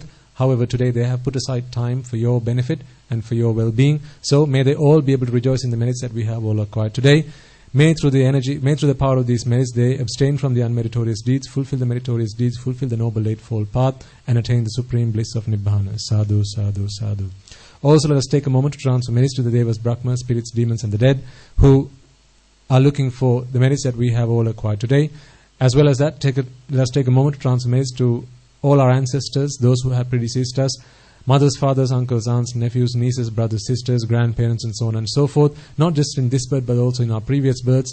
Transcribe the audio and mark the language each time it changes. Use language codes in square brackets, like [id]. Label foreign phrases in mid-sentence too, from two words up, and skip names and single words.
[en] However, today they have put aside time for your benefit and for your well-being. So may they all be able to rejoice in the merits that we have all acquired today. May through the power of these merits they abstain from the unmeritorious deeds, fulfill the meritorious deeds, fulfill the noble eightfold path, and attain the supreme bliss of Nibbana. [pi] Sadhu, sadhu, sadhu. [en] Also let us take a moment to transfer merits to the Devas, Brahmas, spirits, demons and the dead, who are looking for the merits that we have all acquired today. As well as that, let us take a moment to transfer merits to all our ancestors, those who have predeceased us, mothers, fathers, uncles, aunts, nephews, nieces, brothers, sisters, grandparents and so on and so forth, not just in this birth but also in our previous births.